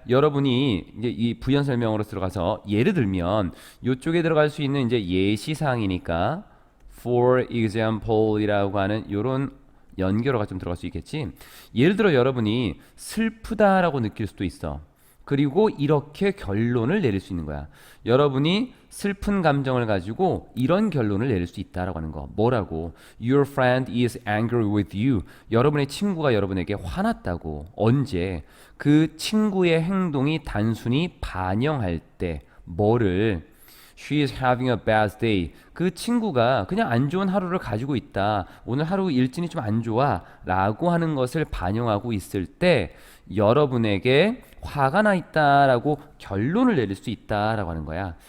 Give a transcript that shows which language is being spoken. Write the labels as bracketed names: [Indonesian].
[Korean] 여러분이 이제 이 부연 설명으로 들어가서 예를 들면 이쪽에 들어갈 수 있는 이제 예시 사항이니까 [English] for example [Korean] 이라고 하는 이런 연결어가 좀 들어갈 수 있겠지. 예를 들어 여러분이 슬프다라고 느낄 수도 있어. 그리고 이렇게 결론을 내릴 수 있는 거야. 여러분이 슬픈 감정을 가지고 이런 결론을 내릴 수 있다라고 하는 거. 뭐라고? [English] Your friend is angry with you. [Korean] 여러분의 친구가 여러분에게 화났다고. 언제? 그 친구의 행동이 단순히 반영할 때 뭐를? [English] She is having a bad day. [Korean] 그 친구가 그냥 안 좋은 하루를 가지고 있다. 오늘 하루 일진이 좀 안 좋아. 라고 하는 것을 반영하고 있을 때 여러분에게 화가 나 있다라고 결론을 내릴 수 있다라고 하는 거야.